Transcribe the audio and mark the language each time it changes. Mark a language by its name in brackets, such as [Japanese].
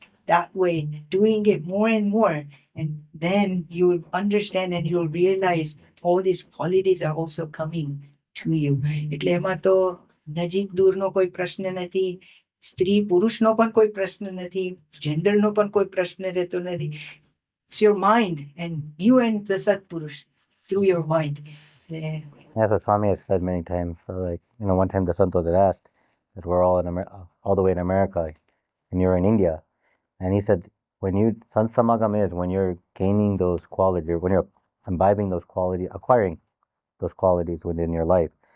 [English] That way, doing it more and more, and then you'll understand and you'll realize all these qualities are also coming to you. [Gujarati] એટલે એમાં તો નજીક દૂરનો કોઈ પ્રશ્ન નથી, સ્ત્રી પુરુષનો પણ કોઈ પ્રશ્ન નથી, જેન્ડરનો પણ કોઈ પ્રશ્ન રહેતો નથી. [English] It's your mind and you and the Satpurush through your mind. Yeah. That's what Swami has said many times. So, like, one time the Santos had asked that we're all all the way in America, and you're in India, and he said, when you Sant Samagam is when you're gaining those qualities, when you're imbibing those qualities, acquiring those qualities within your life.